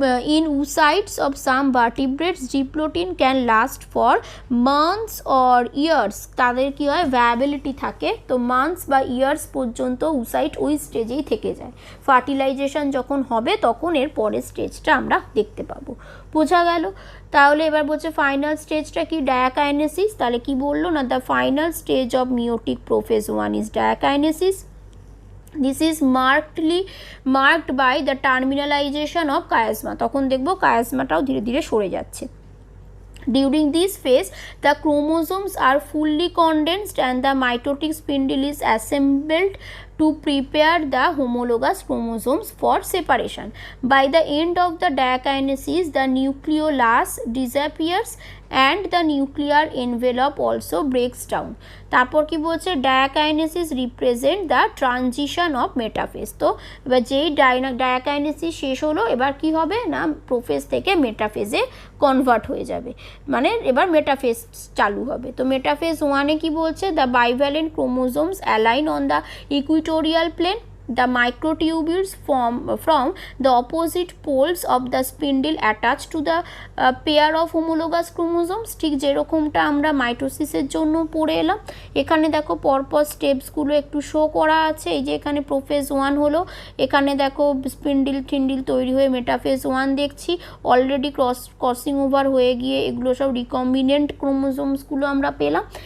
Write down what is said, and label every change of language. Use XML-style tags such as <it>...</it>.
<en>In oocytes of some vertebrates, diplotin can last for months or years।</en> <bn>তাদের কি হয়, ভ্যারাবিলিটি থাকে, তো মান্থস বা ইয়ার্স পর্যন্ত oocyte ওই স্টেজেই থেকে যায়। ফার্টিলাইজেশন যখন হবে তখন এর পরের স্টেজটা আমরা দেখতে পাবো। বোঝা গেল। তাহলে এবার বলছে ফাইনাল স্টেজটা কি, ডায়াকাইনেসিস। তাহলে কি বললো, না</bn> <en>The final stage of meiotic prophase 1 is diakinesis. This is marked by the terminalization of chiasma।</en> <bn>তখন দেখবো chiasmaটাও ধীরে ধীরে সরে যাচ্ছে।</bn> <en>During this phase, the chromosomes are fully condensed and the mitotic spindle is assembled to prepare the homologous chromosomes for separation. By the end of the diakinesis, the nucleolus disappears and the nuclear envelope also breaks down।</en> <bn>তারপর কি বলছে,</bn> <en>Diakinesis represent the transition of metaphase.</en> <bn>তো এবার যেই diakinesis শেষ হলো, এবার কি হবে, না প্রোফেজ থেকে মেটাফেজে কনভার্ট হয়ে যাবে, মানে এবার মেটাফেজ চালু হবে। তো মেটাফেজ 1-এ কি বলছে,</bn> <en>The bivalent chromosomes align on the equatorial plane, the microtubules from the opposite poles of the spindle attached to the pair of homologous chromosomes।</en> <bn>ঠিক যেরকমটা আমরা মাইটোসিসের জন্য পড়ে এলাম। এখানে দেখো পরপর স্টেপসগুলো একটু শো করা আছে। এই যে এখানে প্রোফেজ 1 হলো, এখানে দেখো স্পিন্ডিল তৈরি হয়ে মেটাফেজ 1 দেখছি, অলরেডি ক্রসিং ওভার হয়ে গিয়ে এগুলো সব রিকম্বিনেন্ট ক্রোমোজোমসগুলো আমরা পেলাম।</bn>